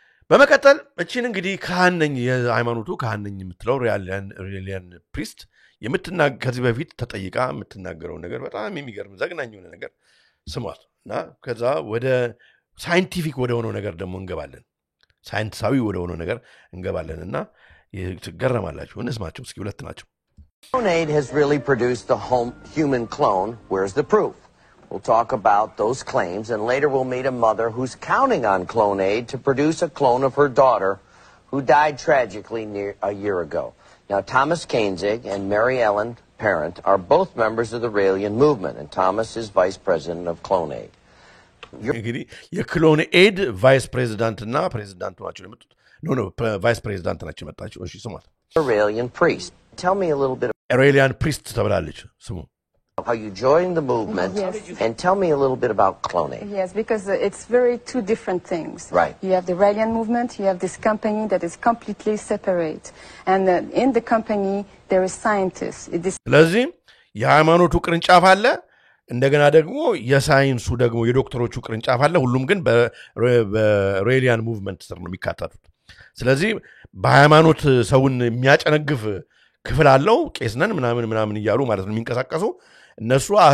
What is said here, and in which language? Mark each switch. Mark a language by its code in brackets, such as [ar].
[am] በመቀጠል እቺን እንግዲህ ካህነኝ የሃይማኖቱ ካህነኝ የምትለው ሪሊያን ፕሪስት ከዚህ በፊት ተጠይቃ የምትናገረው ነገር በጣም የሚገርም ዘግናኝ የሆነ ነገር ስሟት እና ከዛ ወደ ሳይንቲፊክ ወደ ሆነው ነገር ደግሞ እንገባለን። ሳይንሳዊ ወደ ሆነው ነገር እንገባለን እና ትገረማላችሁ። እንስማቸው እስኪ። ሁለት ናቸው። [en] Clonaid has really produced a human clone. Where's the proof? We'll talk about those claims, and later we'll meet a mother who's counting on Clonaid to produce a clone of her daughter who died tragically a year ago. Now, Thomas Koenig and Mary Ellen Parent are both members of the Raelian movement, and Thomas is vice president of Clonaid. [am] እንግዲህ የክሎንኤድ ቫይስ ፕሬዚዳንትና ፕሬዚዳንቱ ናቸው የመጡት። ቫይስ ፕሬዚዳንት ናቸው የመጣቸው። እሺ ስሟት። [en] Aurelian Priest. Tell me a little bit [am] Aurelian Priest ተብላለች ስሙ። [en] How you joined the movement, and tell me a little bit about Clonaid. Yes, because it's two different things. Right. You have the Raelian movement, you have this company that is completely separate. And in the company, there is scientists. [am] ስለዚህ የሃይማኖቱ ቅርንጫፍ አለ፣ እንደገና ደግሞ የሳይንሱ ደግሞ የዶክተሮቹ ቅርንጫፍ አለ። ሁሉም ግን በሬሊያን ሙቭመንት ስር ነው የሚካተቱት። ስለዚህ በሃይማኖት ሰውን የሚያጨነግፍ ክፍል አለው። ቄስነን ምናምን እያሉ ማለት ነው የሚንቀሳቀሱ እነሱ